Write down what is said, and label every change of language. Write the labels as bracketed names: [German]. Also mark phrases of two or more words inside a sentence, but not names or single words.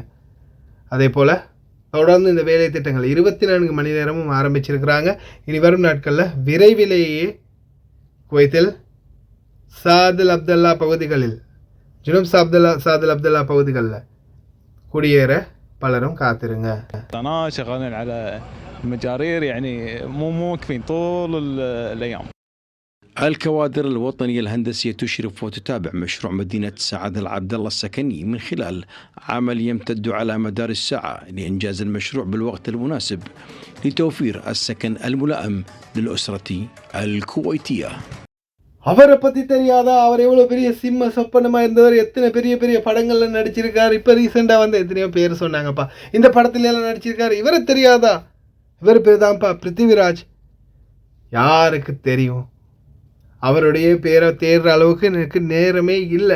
[Tamil] அதே போல் தொடர்ந்து இந்த வேலை திட்டங்கள் 24 மணி நேரமும் ஆரம்பிச்சிருக்கிறாங்க. இனி வரும் நாட்களில் விரைவிலேயே குவைத்தில் சாதுல் அப்துல்லா பகுதிகளில், ஜுனூப் சாதுல் அப்துல்லா பகுதிகளில் குடியேற பலரும் காத்திருங்க. [Arabic] شغالين على المجارير يعني مو مكفين طول الايام. الكوادر الوطنية الهندسية تشرف وتتابع مشروع مدينة سعد العبد الله السكني من خلال عمل يمتد على مدار الساعة لإنجاز المشروع بالوقت المناسب لتوفير السكن الملائم للأسرة الكويتية. [Tamil] அவரை பற்றி தெரியாதா? அவர் எவ்வளோ பெரிய சிம்ம சொப்பனமாக இருந்தவர், எத்தனை பெரிய பெரிய படங்களில் நடிச்சிருக்கார். இப்போ ரீசெண்டாக எத்தனையோ பேர் சொன்னாங்கப்பா இந்த படத்துல எல்லாம் நடிச்சிருக்காரு, இவரை தெரியாதா? இவர் பேர் தான்ப்பா பிருத்திவிராஜ். யாருக்கு தெரியும்? அவருடைய பேரை தேடுற அளவுக்கு எனக்கு நேரமே இல்லை.